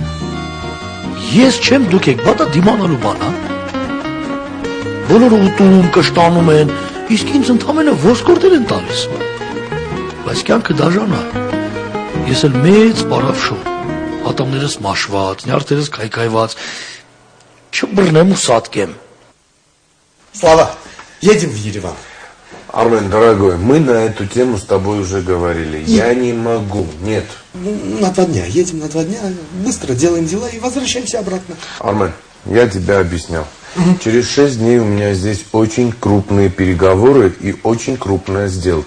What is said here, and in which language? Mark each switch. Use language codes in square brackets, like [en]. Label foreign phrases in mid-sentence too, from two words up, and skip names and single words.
[hy] Ես չեմ, դուք եք բա դա դիմանալու բան, հա։ Բոլորը ուտում, կշտանում են, իսկ ինձ ընդամենը ոսկորտել են տալիս։ Բայց կյանքը դաժան է։ Ես էլ մեծ բարավ շո, ատամներս մաշված, նյարդերս քայքայված, չբռնեմ ու սատկեմ։ [ru] Слава, едем в Ереван. Армен, дорогой, мы на эту тему с тобой уже говорили. Я не могу, нет. На 2 дня, едем на 2 дня, быстро делаем дела и возвращаемся обратно. Армен, я тебя объяснял. Через 6 дней у меня здесь очень крупные переговоры и очень крупная сделка.